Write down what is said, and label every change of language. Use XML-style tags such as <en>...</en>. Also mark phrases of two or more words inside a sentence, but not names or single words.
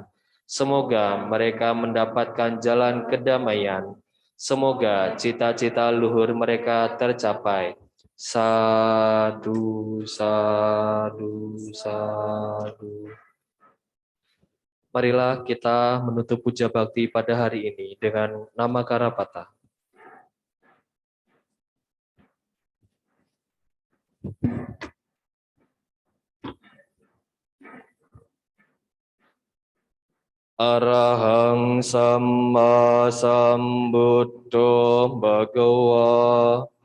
<id>Semoga mereka mendapatkan jalan kedamaian. Semoga cita-cita luhur mereka tercapai.</id> <pi>Sadu, sadu, sadu.</pi> <id>Marilah kita menutup puja bakti pada hari ini dengan nama Karapata.</id> <pi>Arahang Samma Sambuddho Bhagawa.</pi>